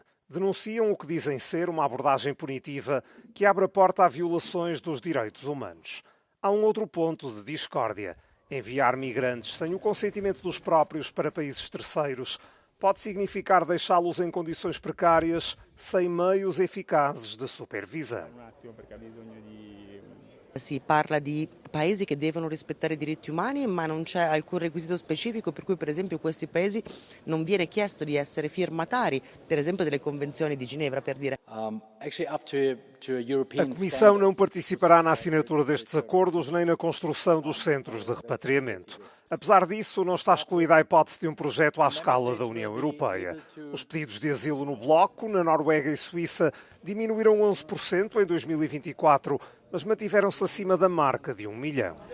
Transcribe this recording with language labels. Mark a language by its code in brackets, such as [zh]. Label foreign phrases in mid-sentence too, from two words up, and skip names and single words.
[pt] Denunciam o que dizem ser uma abordagem punitiva que abre a porta a violações dos direitos humanos. Há um outro ponto de discórdia. Enviar migrantes sem o consentimento dos próprios para países terceiros pode significar deixá-los em condições precárias, sem meios eficazes de supervisão. [it] Si parla di paesi che devono rispettare i diritti umani, ma non c'è alcun requisito specifico per cui, per esempio, questi paesi non viene chiesto di essere firmatari, per esempio, delle convenzioni di Ginevra, per dire. [pt] A Comissão não participará na assinatura destes acordos nem na construção dos centros de repatriamento. Apesar disso, não está excluída a hipótese de um projeto à escala da União Europeia. Os pedidos de asilo no bloco, na Noruega e Suíça, diminuíram 11% em 2024, mas mantiveram-se acima da marca de 1 milhão.